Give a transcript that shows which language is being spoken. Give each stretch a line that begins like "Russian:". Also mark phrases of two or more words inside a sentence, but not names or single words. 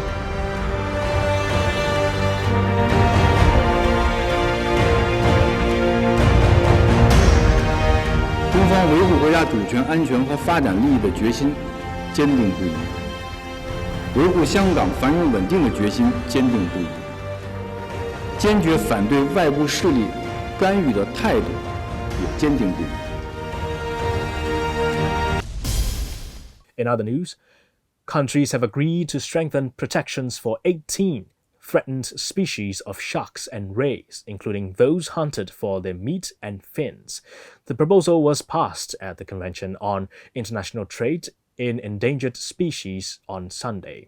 Chinese: 中方維護國家主權、安全和發展利益的決心堅定不移，維護香港繁榮穩定的決心堅定不移，堅決反對外部勢力干預的態度也堅定不移。
English: In other news, countries have agreed to strengthen protections for 18 threatened species of sharks and rays, including those hunted for their meat and fins. The proposal was passed at the Convention on International Trade in Endangered Species on Sunday.